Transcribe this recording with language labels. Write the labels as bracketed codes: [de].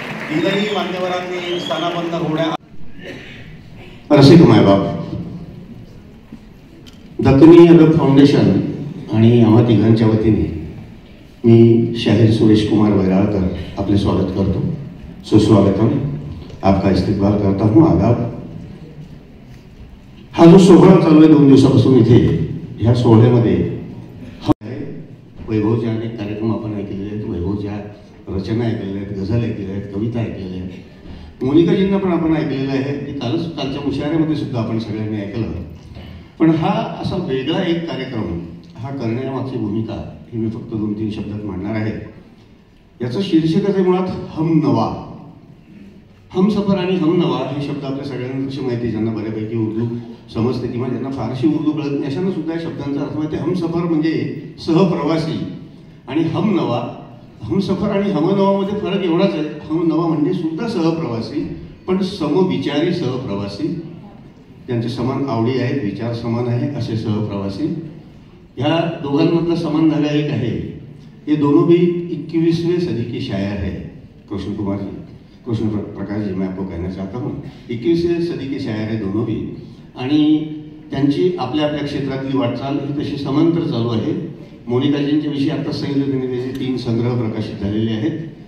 [mr] तीनही मान्यवरांनी स्थानापन्न होण्या. रसिक मायबाप, दखनी अदब फाउंडेशन आणि आम्हा तिघांच्या वतीने मी शाहीर सुरेश कुमार वैराळकर आपले स्वागत करतो. [hi] सुस्वागतम, आपका इस्तकबाल करता हूँ. आदाब. [mr] हा जो सोहळा चालू आहे 2 दिवसापासून इथे, ह्या सोहळ्यामध्ये वैभवच्या अनेक कार्यक्रम आपण ऐकलेले आहेत, वैभवच्या रचना ऐकलेल्या आहेत, गझल ऐकलेल्या आहेत, कविता ऐकलेल्या आहेत, मोनिकाजींना पण आपण ऐकलेलं आहे. ते कालच्या मुशायऱ्यामध्ये सुद्धा आपण सगळ्यांनी ऐकलं. पण हा असा वेगळा एक कार्यक्रम, हा करण्यामागची भूमिका ही मी फक्त 2-3 शब्दात मांडणार आहे. याचं शीर्षकच आहे मुळात हमनवा. हमसफर आणि हमनवा हे शब्द आपल्या सगळ्यांना कशी माहिती, ज्यांना बऱ्यापैकी उर्दू समजते किंवा ज्यांना फारशी उर्दू कळत नाही अशांना सुद्धा या शब्दांचा अर्थ माहिती. हमसफर म्हणजे सहप्रवासी आणि हमनवा, हमसफर आणि हमनवामध्ये फरक एवढाच आहे. हमनवा म्हणजे सुद्धा सहप्रवासी, पण समविचारी सहप्रवासी, त्यांचे समान आवडी आहेत, विचार समान आहे असे सहप्रवासी. ह्या दोघांमधला समान धागा एक आहे. [hi] ये दोनों भी 21वीं सदी के शायर है. कृष्ण कुमार जी, कृष्ण प्रकाश जी, मैं आपको कहना चाहता हूँ 21वीं सदी के शायर है दोनों भी. [mr] आणि त्यांची आपल्या आपल्या क्षेत्रातली वाटचाल ही तशी समांतर चालू आहे. मोनिकाजींच्या विषयी आता सांगितलं त्याचे 3 संग्रह प्रकाशित झालेले आहेत.